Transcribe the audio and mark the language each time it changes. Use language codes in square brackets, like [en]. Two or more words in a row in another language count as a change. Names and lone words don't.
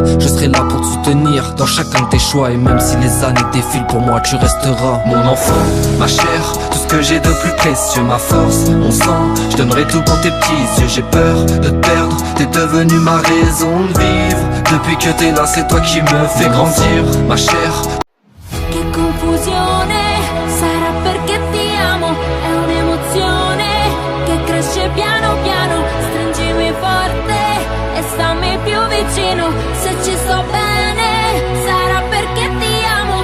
[fr] Je serai là pour te soutenir dans chacun de tes choix. Et même si les années défilent, pour moi tu resteras mon enfant, ma chair, tout ce que j'ai de plus précieux, ma force, mon sang, je donnerai tout pour tes petits yeux. J'ai peur de te perdre, t'es devenu ma raison de vivre. Depuis que t'es là, c'est toi qui me fais grandir, ma chair. [it] Che confusione, sarà perché ti amo, è un'emozione che cresce piano piano. Stringimi forte e stammi più vicino, se ci sto bene, sarà perché ti amo.